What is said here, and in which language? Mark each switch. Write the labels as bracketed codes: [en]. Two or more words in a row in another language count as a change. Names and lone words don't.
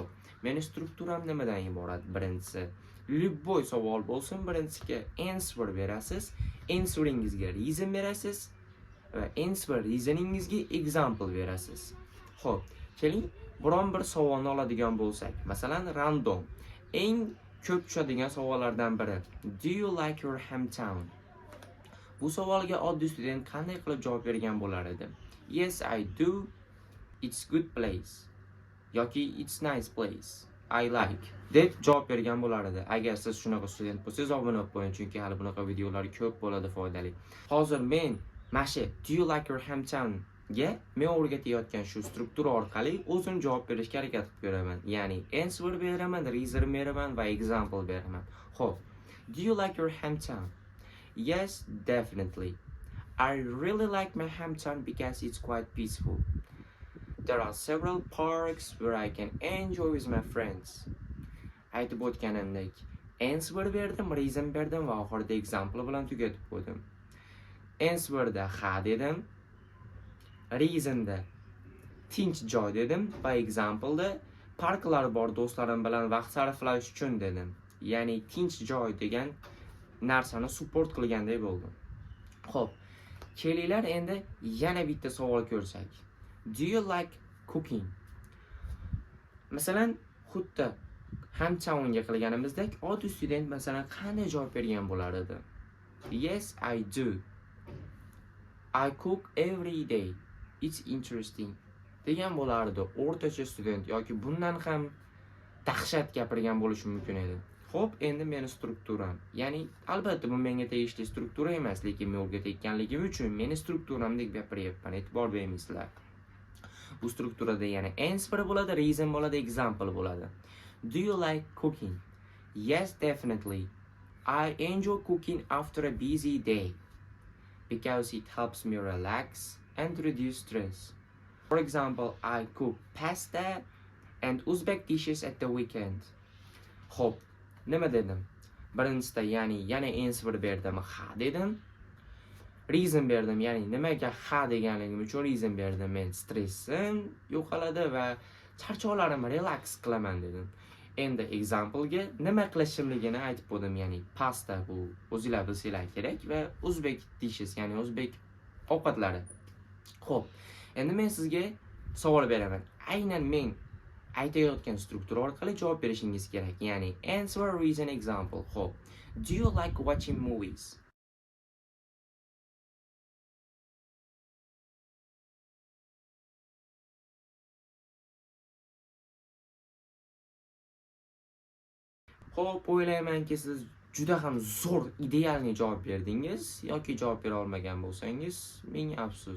[uz] Meni strukturam nimadan iborat? Birinchisi, любой savol bo'lsin, birinchisiga answer berasiz, answeringizga reason berasiz va answer reasoningizga example berasiz. Xo'p, keling, biron bir savolni oladigan bo'lsak, masalan, random. Eng ko'p tushadigan savollardan biri, [en] do you like your hometown? [uz] Bu savolga oddiy student qanday qilib javob bergan bo'lar edi? [en] Yes, I do. It's good place. [uz] Yoki [en] it's nice place. I like [uz] deb javob bergan bo'lar edi. Agar siz shunaqa student bo'lsangiz, obuna bo'lib qo'ying, chunki hali bunaqa videolar ko'p bo'ladi, foydali. Hozir men mana [en] do you like your hometown [uz] ga men o'rgatayotgan shu struktura orqali o'zim javob berishga harakat qilib ko'raman. Ya'ni answer beraman, reason beraman va example beraman. Xo'p, [en] do you like your hometown? Yes, definitely. I really like my hometown because it's quite peaceful. There are several parks where I can enjoy with my friends. [uz] Aytib o'tganimdek, answer berdim, reason berdim va oxirida example bilan tugatib qo'ydim. Answerda ha dedim, reasonda tinch joy dedim va example'da parklar bor do'stlarim bilan vaqt sarflash uchun dedim. Ya'ni tinch joy degan narsani support qilganday bo'ldim. Xo'p, kelinglar endi yana bitta savol ko'rsak. [en] Do you like cooking? [uz] Masalan, xuddi hometownga qilganimizdek, oddiy student masalan qanday javob bergan bo'lar edi? [en] Yes, I do. I cook every day. It's interesting. [uz] degan bo'lardi. O'rtacha student yoki bundan ham dahshat gapirgan bo'lishi mumkin edi. Xo'p, endi meni strukturam. Ya'ni albatta bu menga tegishli struktura emas, lekin men o'rgatayotganligim uchun meni strukturamdek gapiryapman. E'tibor bermaysizlar. Bu strukturada yana answer bo'ladi, reason bo'ladi, example bo'ladi. [en] Do you like cooking? Yes, definitely. I enjoy cooking after a busy day because it helps me relax and reduce stress. For example, I cook pasta and Uzbek dishes at the weekend. [uz] Xo'p, nima dedim? Birinchisida ya'ni yana answer berdim, ha dedim. Reason berdim, ya'ni nimaga ha deganligim uchun reason berdim. Men stressim yo'qoladi va charchoqlarim relax qilaman dedim. Endi example-ga nima qilishimligini aytib qo'ydim, ya'ni pasta bu o'zingizlar bilsanglar kerak va [en] Uzbek dishes, [uz] ya'ni o'zbek ovqatlari. Xo'p, endi men sizga savol beraman. Aynan men aytayotgan struktura orqali javob berishingiz kerak. Ya'ni answer, reason, example. [en] Xo'p, do you like watching movies? [uz] Xo'p, o'ylaymanki siz juda ham zo'r, idealni javob berdingiz yoki javob bera olmagan bo'lsangiz, menga afsus.